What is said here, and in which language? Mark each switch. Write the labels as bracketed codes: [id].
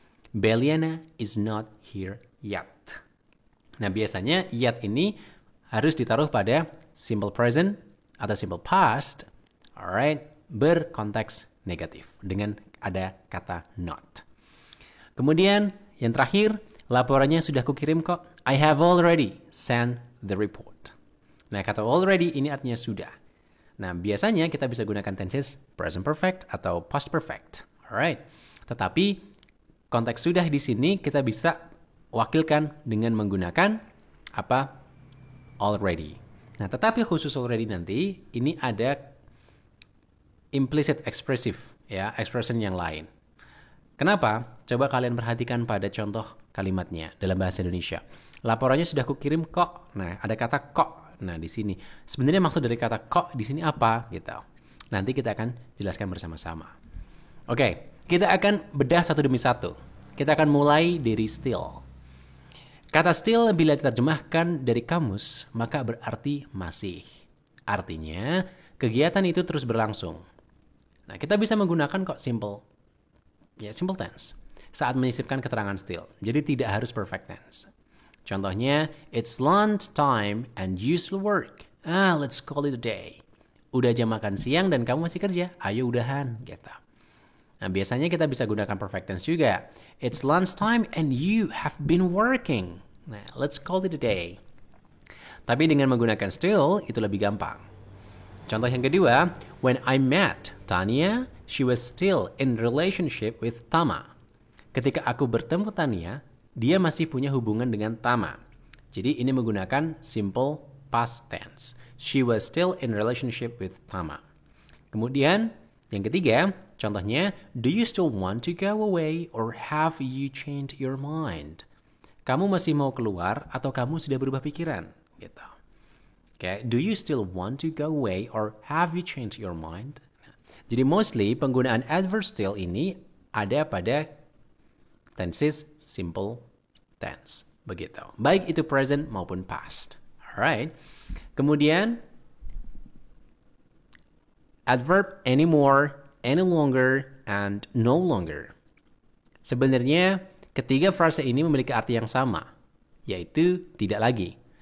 [en] Beliana is not here yet. [id] Nah, biasanya yet ini harus ditaruh pada simple present atau simple past, alright, berkonteks negatif dengan ada kata not. Kemudian yang terakhir, laporannya sudah kukirim kok. [en] I have already sent the report. [id] Nah, kata already ini artinya sudah. Nah, biasanya kita bisa gunakan tenses present perfect atau past perfect. Alright. Tetapi konteks sudah di sini kita bisa wakilkan dengan menggunakan apa? Already. Nah, tetapi khusus already nanti ini ada implicit expressive, ya, expression yang lain. Kenapa? Coba kalian perhatikan pada contoh kalimatnya dalam bahasa Indonesia. Laporannya sudah kukirim kok. Nah, ada kata kok. Nah, di sini sebenarnya maksud dari kata kok di sini apa gitu. Nanti kita akan jelaskan bersama-sama. Oke, kita akan bedah satu demi satu. Kita akan mulai dari still. Kata still bila diterjemahkan dari kamus, maka berarti masih. Artinya, kegiatan itu terus berlangsung. Nah, kita bisa menggunakan kok simple tense saat menyisipkan keterangan still. Jadi tidak harus perfect tense. [en] Contohnya, it's lunch time and you still work. Let's call it a day. [id] Udah jam makan siang dan kamu masih kerja. Ayo udahan, gitu. Nah, biasanya kita bisa gunakan perfect tense juga. [en] It's lunch time and you have been working. Nah, let's call it a day. [id] Tapi dengan menggunakan still, itu lebih gampang. Contoh yang kedua, [en] when I met Tania, she was still in relationship with Tama. [id] Ketika aku bertemu Tania, dia masih punya hubungan dengan Tama. Jadi ini menggunakan simple past tense. [en] She was still in relationship with Tama. [id] Kemudian yang ketiga, contohnya, [en] do you still want to go away or have you changed your mind? [id] Kamu masih mau keluar atau kamu sudah berubah pikiran? Gitu. Okay. [en] Do you still want to go away or have you changed your mind? [id] Jadi mostly penggunaan adverb still ini ada pada tenses simple tense. Begitu. Baik itu present maupun past. Alright. Kemudian adverb anymore, any longer, and no longer. Sebenarnya ketiga frase ini memiliki arti yang sama, yaitu tidak lagi.